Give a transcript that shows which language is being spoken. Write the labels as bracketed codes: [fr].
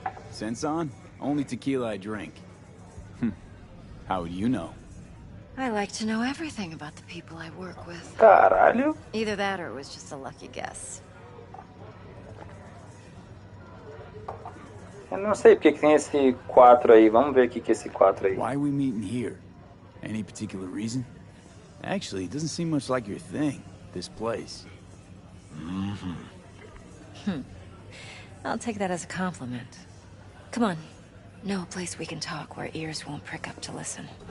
[en] Sense on? Only tequila I drink. How would you know? I like to know everything about the people I work with. [pt] Caralho. [en] Either that or it was just a lucky guess. [pt] Eu não sei porque que tem esse 4 aí. Vamos ver o que é esse 4 aí. [en] Why are we meeting here? Any particular reason? Actually, it doesn't seem much like your thing, this place. I'll take that as a compliment. Come on. Know a place we can talk where ears won't prick up to listen.